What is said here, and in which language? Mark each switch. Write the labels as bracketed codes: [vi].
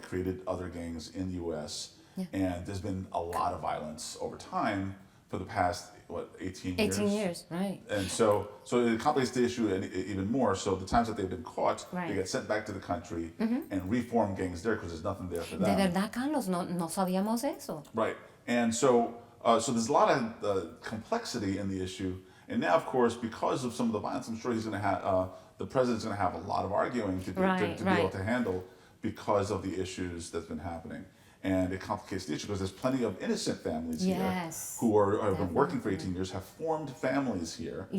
[en] They created other gangs in the U.S., and there's been a lot of violence over time for the past 18 years. 18 years, right? And so it complicates the issue even more. So the times that they've been caught, they get sent back to the country and reform gangs there because there's nothing there for them. [es] De verdad, Carlos, no sabíamos eso. [en] Right. And so there's a lot of complexity in the issue. And now, of course, because of some of the violence, I'm sure he's going to have the president's going to have a lot of arguing to be able to handle because of the issues that's been happening. And it complicates the issue because there's plenty of innocent families here who have been working for 18 years, have formed families here.